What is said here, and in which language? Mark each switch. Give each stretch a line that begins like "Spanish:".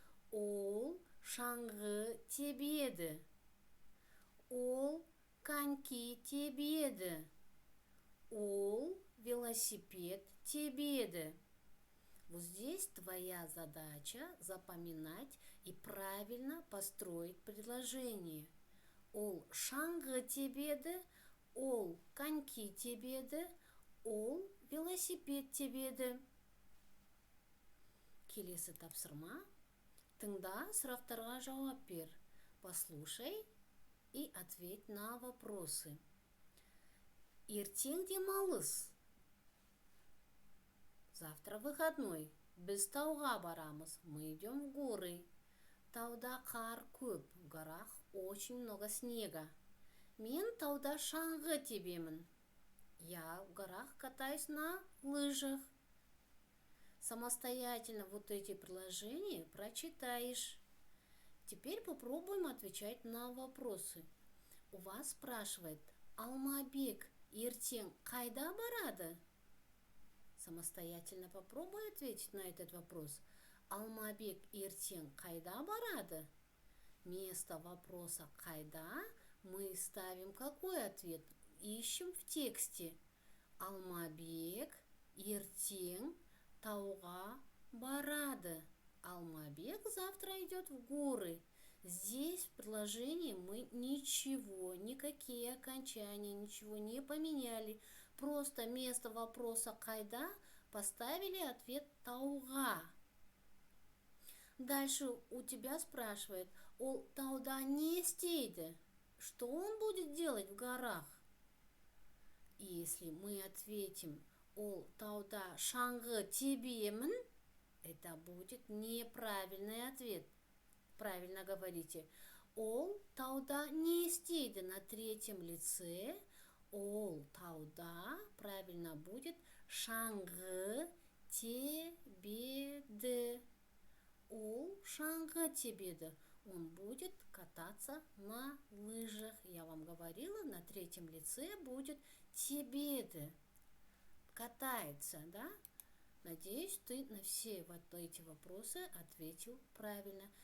Kazakh: Ол шаңғы тебеді. Ол коньки тебеді. Ол велосипед тебеді.
Russian: Вот здесь твоя задача запоминать и правильно построить предложение.
Kazakh: Ол шаңғы тебеді, ол коньки тебеді, ол велосипед тебеді. Келесі тапсырма. Тыңда, сұрақтарға жауап бер.
Russian: Послушай и ответь на вопросы.
Kazakh: Ертең демалыс.
Russian: Завтра выходной.
Kazakh: Біз тауға барамыз.
Russian: Мы идем в горы.
Kazakh: Тауда қар көп.
Russian: В горах очень много снега.
Kazakh: Мен тауда шаңғы тебемін.
Russian: Я в горах катаюсь на лыжах. Самостоятельно вот эти предложения прочитаешь. Теперь попробуем отвечать на вопросы. У вас спрашивает:
Kazakh: Алмабек ертең қайда барады?
Russian: Самостоятельно попробуй ответить на этот вопрос.
Kazakh: Алмабек ертең қайда барады?
Russian: Вместо вопроса «қайда» мы ставим какой ответ? Ищем в тексте.
Kazakh: Алмабек ертең тауға барады.
Russian: Алмабек завтра идет в горы. Здесь в предложении мы ничего, никакие окончания, ничего не поменяли. Просто вместо вопроса «қайда» поставили ответ «тауға». Дальше у тебя спрашивает:
Kazakh: ол тауда не істейді?
Russian: Что он будет делать в горах? Если мы ответим:
Kazakh: ол тауда шаңғы тебемін,
Russian: Это будет неправильный ответ. Правильно говорите.
Kazakh: Ол тауда не істейді
Russian: на третьем лице.
Kazakh: Ол тауда
Russian: правильно будет
Kazakh: шаңғы тебеді. Ол шаңғы тебеді.
Russian: Он будет кататься на лыжах. Я вам говорила, на третьем лице будет тебеді. Катается, да? Надеюсь, ты на все вот эти вопросы ответил правильно.